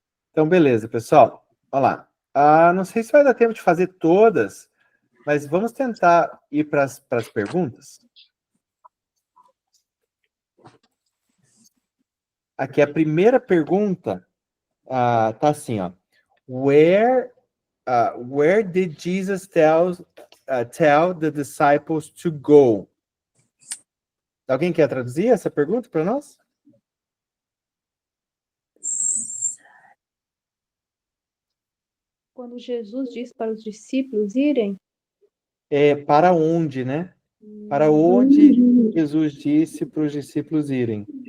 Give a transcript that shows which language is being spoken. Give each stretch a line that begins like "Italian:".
Portuguese: Então, beleza, pessoal. Olha lá. Não sei se vai dar tempo de fazer todas, mas vamos tentar ir para as perguntas. Aqui, a primeira pergunta tá assim, ó.
English: Where did Jesus tell the disciples to go?
Portuguese: Alguém quer traduzir essa pergunta para nós? Quando Jesus disse para os discípulos irem, Para onde, né? Para onde Jesus disse para os discípulos irem?